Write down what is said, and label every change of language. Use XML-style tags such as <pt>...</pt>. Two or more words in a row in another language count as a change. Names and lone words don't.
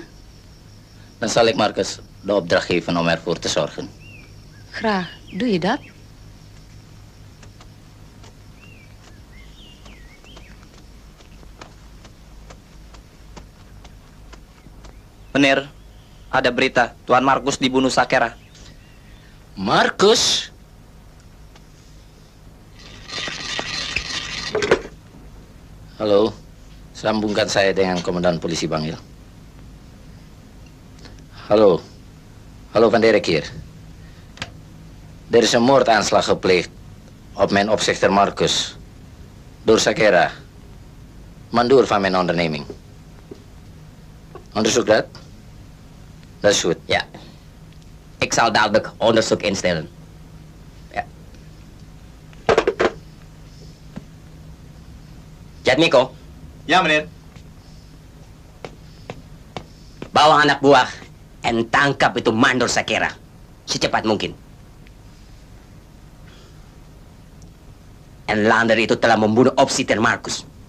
<nl>Dan zal ik Marcus de opdracht geven om ervoor te zorgen. graag. Doe je dat?</nl> <id>Meneer, ada berita Tuan Markus dibunuh Sakera. Marcus? Halo, sambungkan saya dengan Komandan Polisi Bangil.</id> <nl>Hallo, hallo Van Derek hier. Er is een moordaanslag gepleegd op mijn opzichter Marcus door Sakera, mandoer van mijn onderneming. Onderzoek dat? Dat is goed. Ja, ik zal dadelijk onderzoek instellen. Ja.</nl> <id>Jatmiko. Ya, meneer. Bawa anak buah dan tangkap itu mandor Sakera secepat mungkin. En Lander itu telah membunuh opsiter Markus.</id>